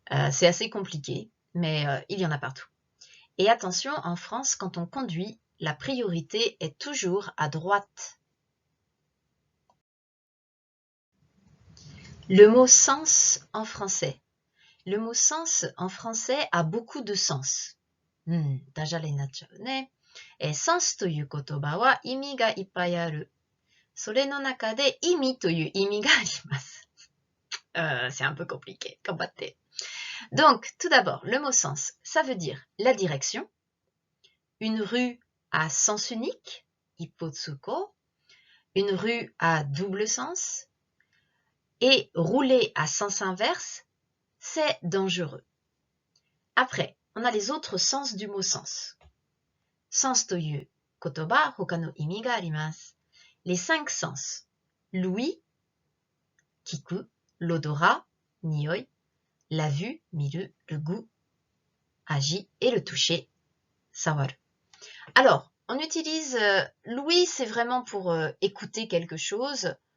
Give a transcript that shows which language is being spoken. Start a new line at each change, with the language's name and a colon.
French: C'est assez compliqué, mais il y en a partout. Et attention, en France, quand on conduit, la priorité est toujours à droite. Le mot sens en français. Le mot sens en français a beaucoup de sens.
Japanese: ダジャレになっちゃうね。sens という言葉は意味がいっぱいある。それの中で意味という意味があります。
French: C'est un peu compliqué.
Japanese: 頑張って。
French: Donc, tout d'abord, le mot sens, ça veut dire la direction. Une rue à sens unique, ippotsuko. Une rue à double sens. Et rouler à sens inverse, c'est dangereux. Après, on a les autres sens du mot sens.
Japanese: Sens という言葉、他の意味があります。
French: Les 5 sens. L'ouïe, 聞く、l'odorat, 匂い, la vue, 見る, le goût, 味, et le toucher, 触る. Alors, on utilise l'ouïe, c'est vraiment pour écouter quelque chose.